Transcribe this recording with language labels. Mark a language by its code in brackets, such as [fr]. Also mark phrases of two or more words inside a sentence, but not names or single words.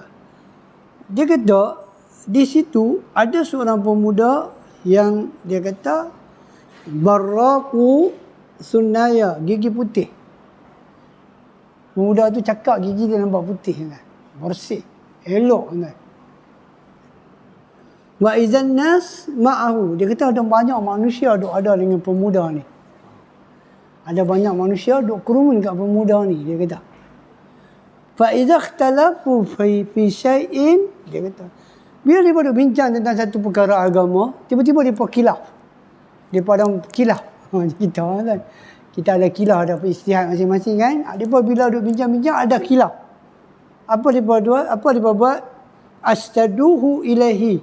[ms] Dia kata di situ ada seorang pemuda yang dia kata [ar] Barraqu sunnaya, [ms] gigi putih. Pemuda tu cakap gigi dia nampak putih kan. Bersih, elok kan. [ar] Wa idzan nas ma'ahu, [ms] dia kata ada banyak manusia duk ada dengan pemuda ni. Ada banyak manusia duk kerumun kat pemuda ni, dia kata. [ar] Fa idza ikhtalafu fi syai'in, [ms] dia kata, bila dia duk bincang tentang satu perkara agama, tiba-tiba dia khilaf. Dia padang khilaf. Kita kan, kita ada khilaf, ada ijtihad masing-masing kan. Depa bila duk bincang-bincang ada khilaf. Apa depa buat? [ar] Astaduhu ilaihi.